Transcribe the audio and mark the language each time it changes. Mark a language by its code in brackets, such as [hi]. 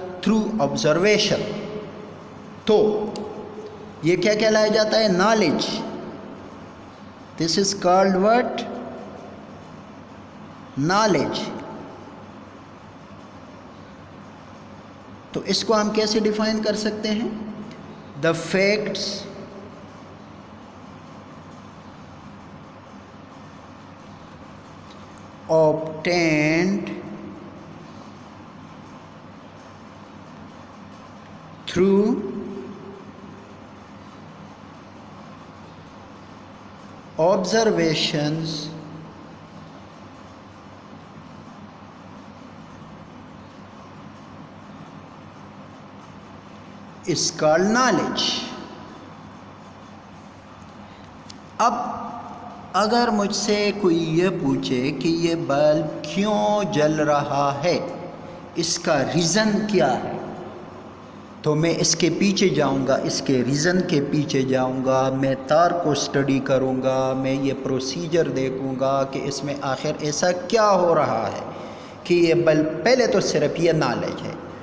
[hi] Through observation. तो ये क्या कहलाया जाता है? [en] Knowledge. This is called what? Knowledge. [hi] तो इसको हम कैसे डिफाइन कर सकते हैं? [en] The facts obtained through observations is called knowledge. [hi] अब अगर मुझसे कोई ये पूछे कि ये बल्ब क्यों जल रहा है, इसका रीज़न क्या है, तो मैं इसके पीछे जाऊंगा, इसके रीज़न के पीछे जाऊंगा, मैं तार को स्टडी करूंगा, मैं ये प्रोसीजर देखूंगा कि इसमें आखिर ऐसा क्या हो रहा है कि ये बल्ब, पहले तो सिर्फ ये नॉलेज है।